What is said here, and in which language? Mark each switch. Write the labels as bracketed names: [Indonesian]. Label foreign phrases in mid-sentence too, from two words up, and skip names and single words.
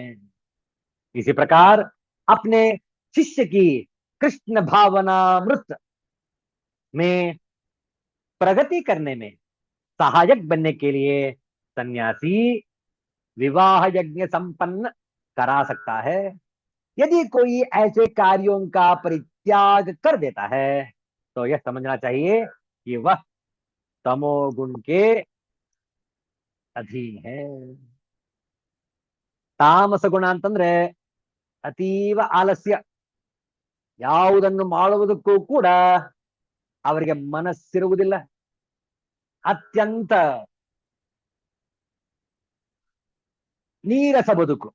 [Hindi] इसी प्रकार अपने शिष्य की कृष्ण भावनामृत में प्रगति करने में सहायक बनने के लिए सन्यासी विवाह यज्ञ संपन्न करा सकता है। यदि कोई ऐसे कार्यों का परित्याग कर देता है तो यह समझना चाहिए कि वह तमोगुण के अधीन है। [Kannada] ತಾಮಸ ಗುಣ ಅಂತಂದ್ರೆ ಅತೀವ ಆಲಸ್ಯ. ಯಾವುದನ್ನು ಮಾಡುವುದಕ್ಕೂ ಕೂಡ ಅವರಿಗೆ ಮನಸ್ಸಿರುವುದಿಲ್ಲ. ಅತ್ಯಂತ ನೀರಸ ಬದುಕು.